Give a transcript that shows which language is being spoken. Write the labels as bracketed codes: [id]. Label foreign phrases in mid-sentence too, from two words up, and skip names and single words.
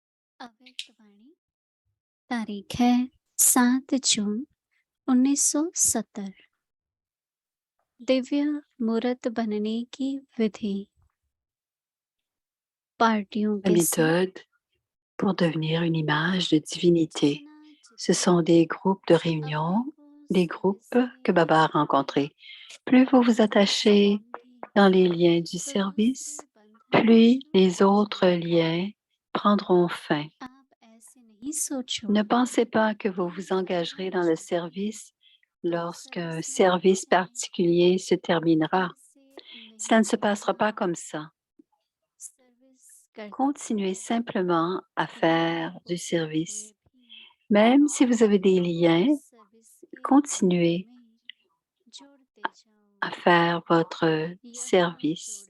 [hi] तारीख है 7 जून 1970। दिव्य मूर्त बनने की विधि। पार्टियों [fr] La [hi] के साथ [fr] méthode pour devenir une image de divinité. Ce sont des groupes de réunion, des groupes que Baba a rencontrés. Plus vous vous attachez dans les liens du service, plus les autres liens prendront fin. [hi] आप ऐसे नहीं सोचो [fr] Ne pensez pas que vous vous engagerez dans le service lorsqu'un service particulier se terminera. Cela ne se passera pas comme ça. Continuez simplement à faire du service. Même si vous avez des liens, continuez à faire votre service.